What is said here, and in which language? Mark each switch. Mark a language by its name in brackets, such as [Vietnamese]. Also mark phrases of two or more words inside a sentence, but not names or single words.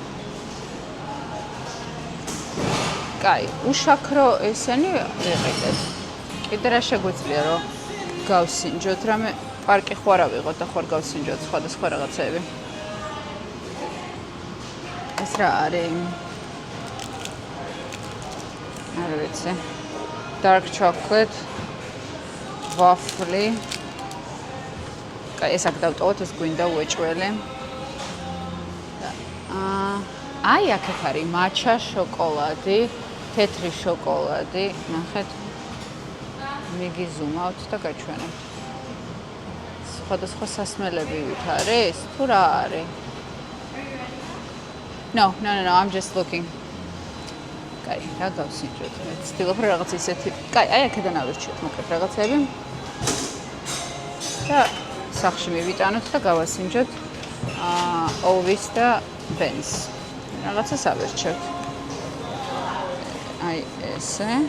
[Georgian] კაი, უშაქრო ესენი ვიყიდეთ. კიდე რა შეგვიძლია რომ გავსინჯოთ, რამე პარკი ხო არა ვიღოთ და ხوار გავსინჯოთ სხვადასხვა რაღაცები. ეს რა არის? არ ვიცი. [English] Dark chocolate, waffle. [Georgian] კაი, ეს აქ დავტოვოთ, ეს გვინდა უეჭველი. აი აქ არის მაჩა შოკოლადი, თეთრი შოკოლადი, ნახეთ. მიგიზუმავთ და გაჩვენებთ. სხვადასხვა სასმელები ვით არის? თუ რა არის? [English] No, I'm just looking. [Georgian] კაი, რა გავსინჯოთ? მე ვცდილობ რომ რაღაც ისეთი. კაი, აი აქედან ავირჩიოთ მოკლედ რაღაცები. და სახში მივიტანოთ და გავასინჯოთ ოვის და ბენს. რაღაცას ავირჩევთ. აი ესე.